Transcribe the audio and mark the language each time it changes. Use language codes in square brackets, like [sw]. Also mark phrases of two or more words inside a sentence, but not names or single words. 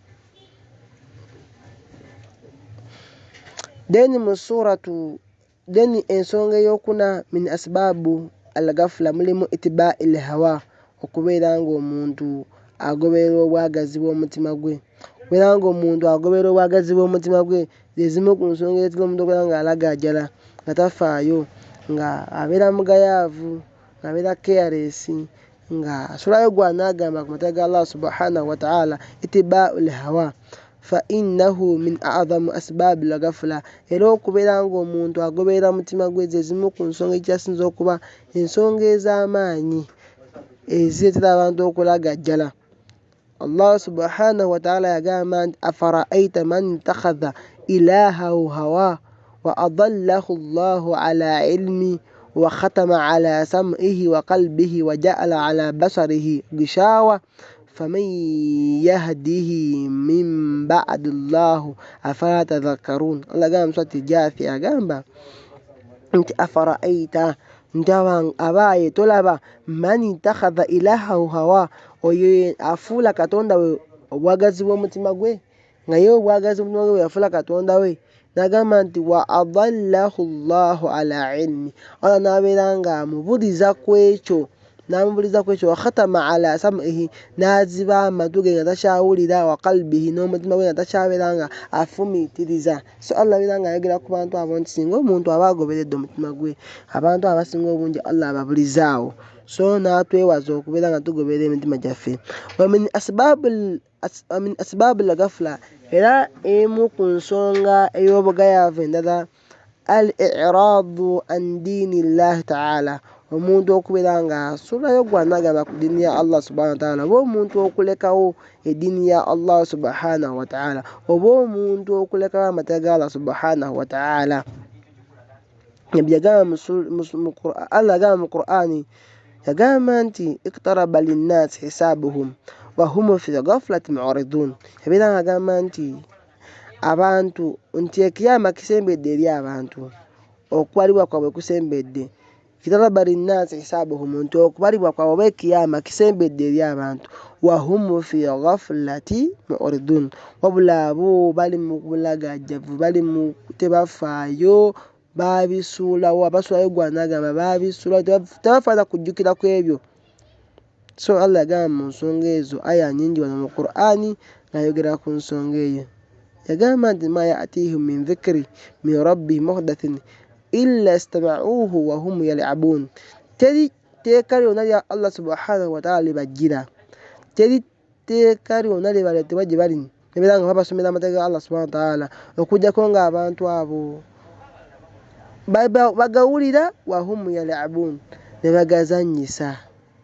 [lg] Deni ensonga ey'okuna [ar] من أسباب الغفلة [lg] mulimu [ar] اتباع الهوى, [lg] okubeera ng'omuntu agoberera obwagazi bw'omutima gwe, okubeera ng'omuntu agobera obwagazi bw'omutima gwe zezimu ku nsonga ezituma omuntu okubeera ng'alagaajala nga tafaayo nga abeera mugayaavu nga abeera careless nga asulayo gw'anaagamba ku mateeka ga [ar] الله سبحانه وتعالى اتباع الهوى فإنه من أعظم أسباب الغفلة. [lg] Era okubeera ng'omuntu agoberera mutima gwe zezimu ku nsonga ekyasinza okuba ensonga ez'amaanyi ezireetera abantu okulagaajala. [ar] الله سبحانه وتعالى [lg] yagamba nti [ar] أفرأيت من اتخذ إلهه هواه وأضله الله على علم وختم على سمعه وقلبه وجعل على بصره غشاوة فمن يهديه من بعد الله أفلا تذكرون. [lg] Allah agamba surati Jathia agamba nti afara'aita abaye tolaba [ar] من اتخذ إلهه هواه [lg] oyo afuula katonda we obwagazi bw'omutima gwe nga ye obwagazi bw'omutima gwe yafuula katonda we n'agamba nti [ar] وأضله الله على علم. [lg] Allah n'abeera nga amubuliza ku ekyo [ar] وختم على سمعه [lg] n'aziba amatu ge nga takyawulira [ar] وقلبه [lg] n'omutima gwe nga takyabeera nga afumiitiriza. So Allah abeera nga ayogera ku bantu abo nti singa omuntu aba agoberedde omutima gwe abantu abasinga obungi Allah ababulizaawo. So n'atwewaza okubeera nga tugoberera emitima gyaffe. [ar] ومن أسباب الغفلة, [lg] era emu ku nsonga ey'obugayaavu endala [ar] الإعراض عن دين الله تعالى, [lg] omuntu okubeera nga asulayo gw'anaagamba ku ddiini ya [ar] الله سبحانه وتعالى, [lg] oba omuntu okulekawo eddiini ya [ar] الله سبحانه وتعالى, [lg] oba omuntu okulekawo amateeka ga [ar] الله سبحانه وتعالى. [lg] Allah agamba mu Qur'ani yagamba nti [ar] اقترب للناس حسابهم وهم في غفلة معرضون. [lg] Yabeera nga agamba nti abantu nti ekiyama kisembedde eri abantu, okubalibwa kwabwe kusembedde. [ar] اقترب للناس حسابهم, [lg] nti okubalibwa kwabwe oba ekiyama kisembedde eri abantu. [ar] وهم في غفلة معرضون, [lg] wabula abo bali mu bulagajjavu, bali mu tebafaayo, babisuulawo. Abasuulayo gw'anaagamba babisuulawo, tebafaana kujjukira ku ebyo. So Allah yagamba mu nsonga ezo aya nnyingi wano mu Qur'ani ng'ayogera ku nsonga eyo. Yagamba nti [ar] ما يأتيهم من ذكر من ربهم محدث إلا استمعوه وهم يلعبون. [lg] Teri tteeka lyonna lya [ar] الله سبحانه وتعالى [lg] libajjira, teri tteeka lyonna libaleetebwa gye bali nebeera nga babasomera amateeka ga [ar] الله سبحانه وتعالى [lg] okuggyako ng'abantu abo bagawulira [ar] وهم يلعبون, [lg] ne bagazannyisa.